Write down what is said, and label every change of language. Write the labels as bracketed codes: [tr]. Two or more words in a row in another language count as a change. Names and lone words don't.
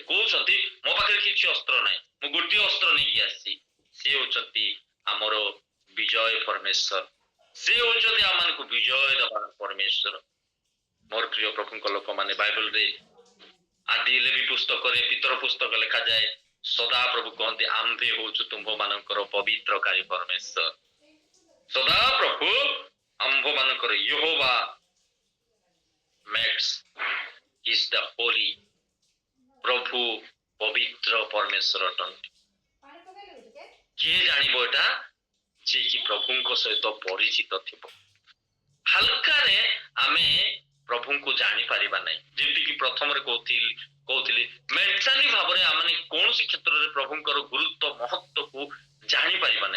[or] କହୁଛନ୍ତି ମୋ ପାଖରେ କିଛି ଅସ୍ତ୍ର ନାହିଁ, ମୁଁ ଗୋଟିଏ ଅସ୍ତ୍ର ନେଇକି ଆସିଛି, ସେ ହଉଛନ୍ତି ଆମର ବିଜୟ ପରମେଶ୍ୱର, ସେ ହଉଛନ୍ତି ଆମମାନଙ୍କୁ ବିଜୟ ଦେବାର ପରମେଶ୍ୱର। ମୋର ପ୍ରିୟ ପ୍ରଭୁଙ୍କ ଲୋକମାନେ, ବାଇବଲରେ ଆଦି ଲେବି ପୁସ୍ତକରେ, ପିତର ପୁସ୍ତକ ଲେଖାଯାଏ, ସଦାପ୍ରଭୁ କହନ୍ତି ଆମ୍ଭେ ହଉଛୁ ତୁମ୍ଭମାନଙ୍କର ପବିତ୍ରକାରୀ ପରମେଶ୍ୱର। ସଦାପ୍ରଭୁ ଆମ୍ଭମାନଙ୍କର ୟେହୋବା [en] makes is the holy, [or] ପ୍ରଭୁ ପବିତ୍ର ପରମେଶ୍ୱର ଅଟନ୍ତି। କିଏ ଜାଣିବ ଏଟା, ଯିଏ କି ପ୍ରଭୁଙ୍କ ସହିତ ପରିଚିତ ଥିବ। ହାଲକାରେ ଆମେ ପ୍ରଭୁଙ୍କୁ ଜାଣିପାରିବା ନାହିଁ। ଯେମିତିକି ପ୍ରଥମରେ କହୁଥିଲି ମେଣ୍ଟାଲି ଭାବରେ ଆମେ କୌଣସି କ୍ଷେତ୍ରରେ ପ୍ରଭୁଙ୍କର ଗୁରୁତ୍ୱ ମହତ୍ୱକୁ ଜାଣିପାରିବା ନାହିଁ।